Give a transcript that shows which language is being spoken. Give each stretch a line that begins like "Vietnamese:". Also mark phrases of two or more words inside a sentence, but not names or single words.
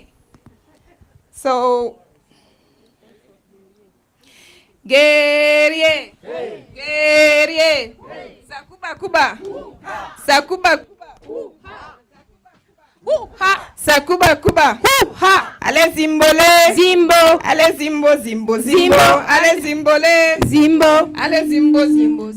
English: So,
French: guerrier, guerrier, sakuba kuba, sakuba kuba, ha, sakuba kuba, ha, allez zimbole, zimbo, allez zimbo, zimbo, zimbo, allez zimbole, zimbo, allez zimbo, zimbo,